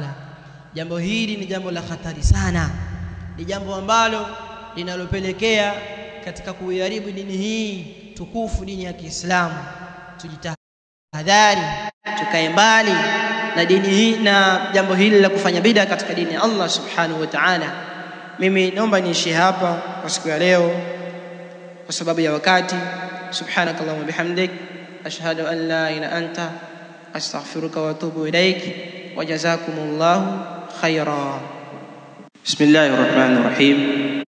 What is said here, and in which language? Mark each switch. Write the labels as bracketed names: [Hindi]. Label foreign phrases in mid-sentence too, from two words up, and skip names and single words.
[Swahili] Jambo hili ni jambo la hatari sana, ni jambo ambalo linalopelekea katika kuiharibu dini hii tukufu, dini ya Kiislamu. Tujitahadhari, tukae mbali na dini hii na jambo hili la kufanya bid'a katika dini ya [Arabic] الله سبحانه وتعالى. [Swahili] Mimi naomba niishi hapa kwa siku ya leo kwa sababu ya wakati. [Arabic] سبحانك اللهم وبحمدك أشهد أن لا إله إلا أنت أستغفرك وأتوب إليك وجزاكم الله خيرا. بسم الله الرحمن الرحيم.